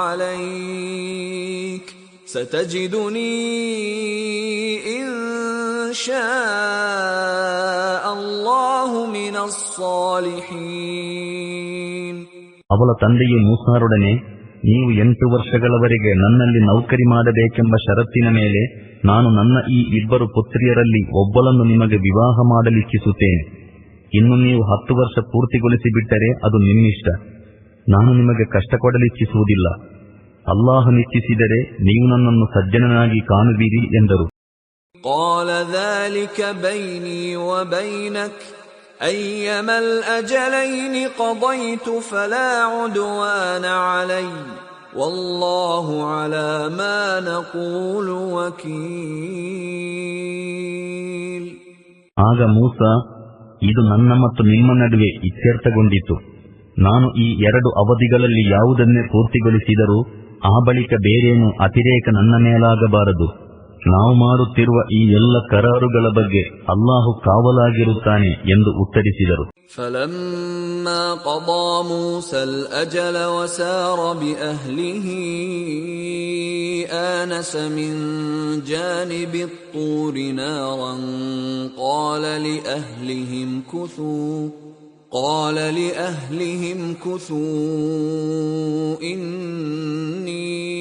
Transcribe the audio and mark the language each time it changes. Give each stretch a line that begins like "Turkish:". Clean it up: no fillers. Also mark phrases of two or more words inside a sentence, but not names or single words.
Arabic: عليك ستجدني إن شاء الله من الصالحين.
Kannada: ಅವಳ ತಂದೆಯು ಮೂಸಾರೊಡನೆ, ನೀವು 8 ವರ್ಷಗಳವರೆಗೆ ನನ್ನಲ್ಲಿ ನೌಕರಿ ಮಾಡಬೇಕೆಂಬ ಷರತ್ತಿನ ಮೇಲೆ ನಾನು ನನ್ನ ಈ ಇಬ್ಬರು ಪುತ್ರಿಯರಲ್ಲಿ ಒಬ್ಬಳನ್ನು ನಿಮಗೆ ವಿವಾಹ ಮಾಡಲಿಚ್ಛಿಸುತ್ತೇನೆ. ಇನ್ನು ನೀವು 10 ವರ್ಷ ಪೂರ್ತಿಗೊಳಿಸಿಬಿಟ್ಟರೆ ಅದು ನಿಮ್ಮಿಷ್ಟ. ನಾನು ನಿಮಗೆ ಕಷ್ಟ ಕೊಡಲಿಚ್ಛಿಸುವುದಿಲ್ಲ. ಅಲ್ಲಾಹನಿಚ್ಛಿಸಿದರೆ ನೀವು ನನ್ನನ್ನು ಸಜ್ಜನನಾಗಿ ಕಾಣುವಿರಿ ಎಂದರು.
Arabic: قال ذلك بيني وبينك أيما الأجلين قضيت فلا عدوان علي والله على ما نقول وكيل.
Kannada: ಆಗ ಮೂಸಾ, ಇದು ನನ್ನ ಮತ್ತು ನಿಮ್ಮ ನಡುವೆ ಇತ್ಯರ್ಥಗೊಂಡಿತು. ನಾನು ಈ 2 ಅವಧಿಗಳಲ್ಲಿ ಯಾವುದನ್ನೇ ಪೂರ್ತಿಗೊಳಿಸಿದರೂ ಆ ಬಳಿಕ ಬೇರೇನು ಅತಿರೇಕ ನನ್ನ ಮೇಲಾಗಬಾರದು. ನಾವು ಮಾಡುತ್ತಿರುವ ಈ ಎಲ್ಲ ಕರಾರುಗಳ ಬಗ್ಗೆ ಅಲ್ಲಾಹು ಕಾವಲಾಗಿರುತ್ತಾನೆ ಎಂದು ಉತ್ತರಿಸಿದರು.
Arabic: فلما قضى موسى الأجل وسار بأهله آنس من جانب الطور نارا قال لأهلهم كثوا إني